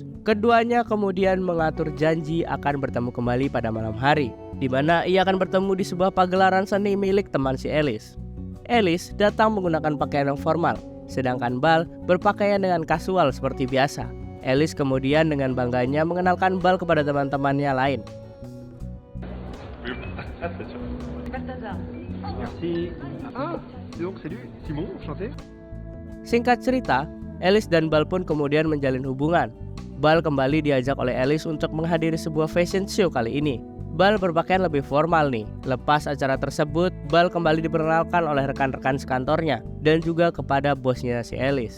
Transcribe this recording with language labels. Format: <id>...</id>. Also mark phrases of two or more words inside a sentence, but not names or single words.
<id>Keduanya kemudian mengatur janji akan bertemu kembali pada malam hari, di mana ia akan bertemu di sebuah pagelaran seni milik teman si Alice. Alice datang menggunakan pakaian yang formal, sedangkan Bal berpakaian dengan kasual seperti biasa. Alice kemudian dengan bangganya mengenalkan Bal kepada teman-temannya lain.</id> <fr>Merci. Donc salut, Simon, enchanté.</fr> <id>Singkat cerita, Alice dan Bal pun kemudian menjalin hubungan. Bal kembali diajak oleh Alice untuk menghadiri sebuah</id> <en>fashion show</en> <id>kali ini. Bal berpakaian lebih formal nih. Lepas acara tersebut, Bal kembali diperkenalkan oleh rekan-rekan sekantornya dan juga kepada bosnya si Alice.</id>